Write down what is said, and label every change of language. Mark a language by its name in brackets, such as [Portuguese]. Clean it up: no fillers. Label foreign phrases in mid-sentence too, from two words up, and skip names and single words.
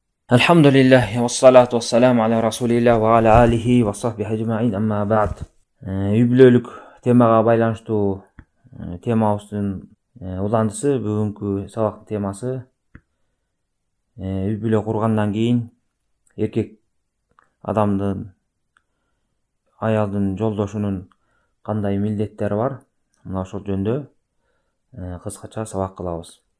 [Arabic] الحمد لله والصلاة والسلام على رسول الله وعلى آله وصحبه أجمعين أما بعد. [Kyrgyz] Үй-бүлөлүк темага байланыштуу темабыздын уландысы бүгүнкү сабактын темасы үй-бүлө кургандан кийин эркек адамдын аялдын жолдошунун кандай милдеттери бар, мына ошол жөнүндө кыскача сабак кылабыз.